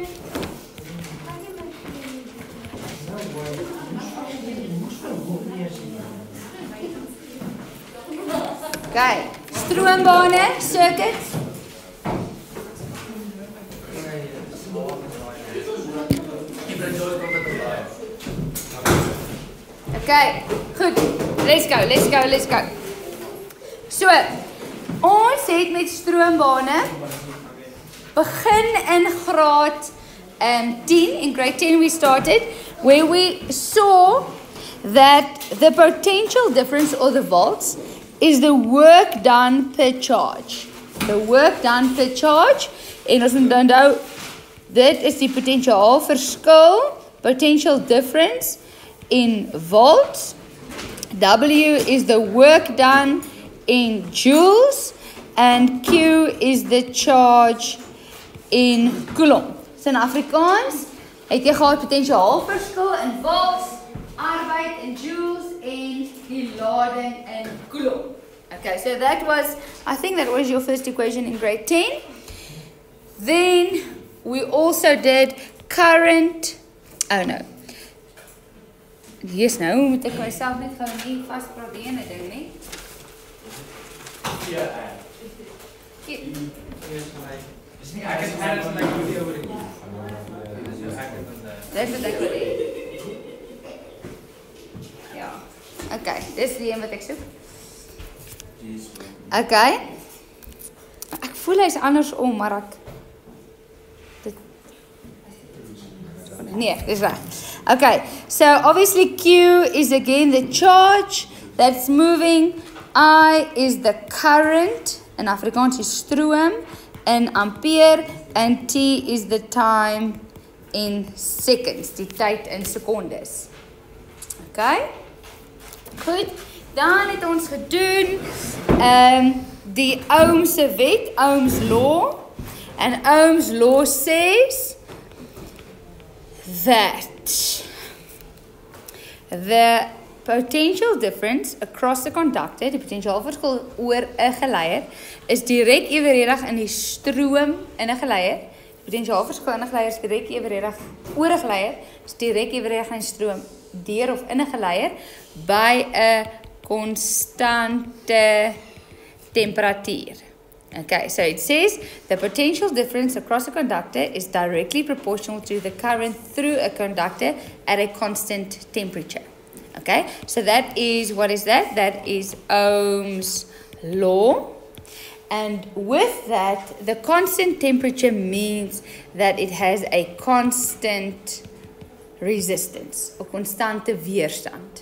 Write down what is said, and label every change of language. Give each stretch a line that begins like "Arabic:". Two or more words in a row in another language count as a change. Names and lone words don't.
Afrikaans: Okay, stroombane, circuits. Okay, goed.
English: Let's go. So,
Afrikaans: ons het met stroombane begin in graad 10.
English: In grade 10 we started where we saw that the potential difference or the volts is the work done per charge. The work done per charge.
Afrikaans: En ons moet onthou, dit is die potensiaal verskil,
English: potential difference in volts. W is the work done in joules and Q is the charge in coulomb.
Afrikaans: So in Afrikaans het jy gehad potensiaal verskil in volts, arbeid in joules en die lading in coulomb.
English: Okay, so that was, I think that was your first equation in grade 10. Then we also did current, oh no. Yes,
Afrikaans: nou moet ek myself net gou nie vaspraat die ene ding nie. Ja. Dis nie ek het alles my video oor die. Dis wat ek wil hê. Ja. Okay, dis die een wat ek soek. Okay. Ek voel hy's andersom, maar ek nee, dis reg.
English: Okay, so obviously Q is again the charge that's moving. I is the current, in Afrikaans
Afrikaans: is stroom,
English: in ampere, and T is the time in seconds,
Afrikaans: die tyd in sekondes. Okay? Goed, dan het ons gedoen die Ohm's wet,
English: Ohm's law, and Ohm's law says that the potential difference across the conductor,
Afrikaans: die potentiaalverskil oor 'n geleier, is direk evenredig in die stroom in 'n geleier. Die potentiaalverskil in 'n geleier is direk evenredig oor 'n geleier, is direk evenredig in die stroom deur of in 'n geleier by 'n konstante temperatuur.
English: Okay, so it says the potential difference across a conductor is directly proportional to the current through a conductor at a constant temperature. Okay, so that is, what is that? That is Ohm's law. And with that, the constant temperature means that it has a constant resistance, or
Afrikaans: constante weerstand.